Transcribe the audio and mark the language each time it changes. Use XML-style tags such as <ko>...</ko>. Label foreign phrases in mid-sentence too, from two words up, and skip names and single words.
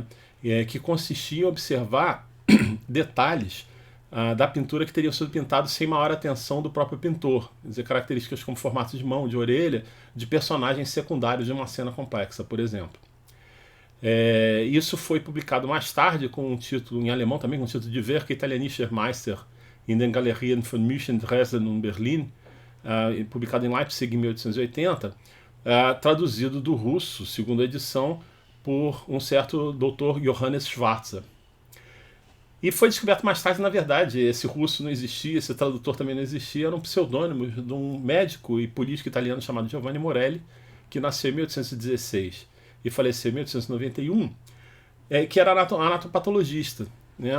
<pt>Que consistia em observar detalhes da pintura que teriam sido pintados sem maior atenção do próprio pintor. Quer dizer, características como formato de mão, de orelha, de personagens secundários de uma cena complexa, por exemplo. Isso foi publicado mais tarde com um título em alemão também, com o título de Werke italienischer Meister in den Galerien von München, Dresden und Berlin, publicado em Leipzig em 1880, traduzido do russo, segunda edição, por um certo Dr. Johannes Schwarzer. E foi descoberto mais tarde, na verdade, esse russo não existia, esse tradutor também não existia, eram pseudônimos de um médico e político italiano chamado Giovanni Morelli, que nasceu em 1816 e faleceu em 1891, que era anatopatologista, né?</pt>